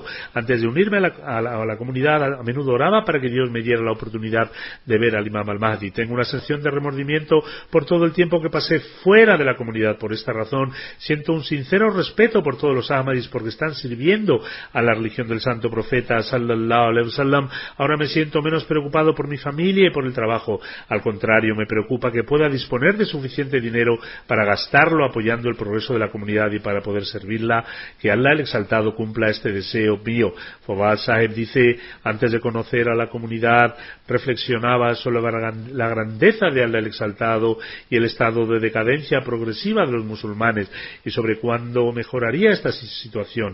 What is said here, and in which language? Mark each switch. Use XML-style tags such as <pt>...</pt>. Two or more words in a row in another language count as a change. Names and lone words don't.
<es>Antes de unirme a la comunidad, a menudo oraba para que Dios me diera la oportunidad de ver al Imam al-Mahdi. Tengo una sensación de remordimiento por todo el tiempo que pasé fuera de la comunidad. Por esta razón, siento un sincero respeto por todos los ahmadis porque están sirviendo a la religión del santo profeta</es> <ar>صلى الله عليه وسلم.</ar> <es>Ahora me siento menos preocupado por mi familia y por el trabajo. Al contrario, me preocupa que pueda disponer de suficiente dinero para gastarlo apoyando el progreso de la comunidad y para poder servirla. Que Allah el Exaltado cumpla este deseo mío. Fawad Saheb dice: antes de conocer a la comunidad, reflexionaba sobre la grandeza de Allah el Exaltado y el estado de decadencia progresiva de los musulmanes y sobre cuándo mejoraría esta situación.</es>